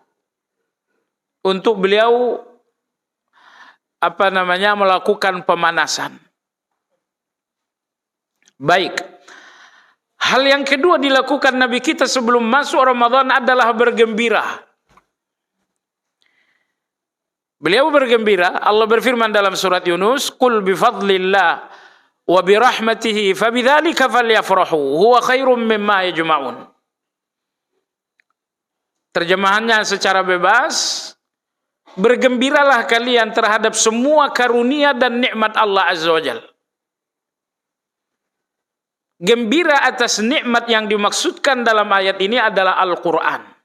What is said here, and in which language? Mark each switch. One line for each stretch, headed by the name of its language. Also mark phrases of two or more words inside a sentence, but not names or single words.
Indonesian: Untuk beliau melakukan pemanasan. Baik. Hal yang kedua dilakukan Nabi kita sebelum masuk Ramadan adalah bergembira. Beliau bergembira. Allah berfirman dalam surat Yunus,
Arabic: "قل بفضل الله وبرحمته فبذلك فليفرحوا هو خير مما يجمعون."
Indonesian: Terjemahannya secara bebas, bergembiralah kalian terhadap semua karunia dan nikmat Allah
Arabic: عز وجل.
Indonesian: Gembira atas nikmat yang dimaksudkan dalam ayat ini adalah Al-Quran.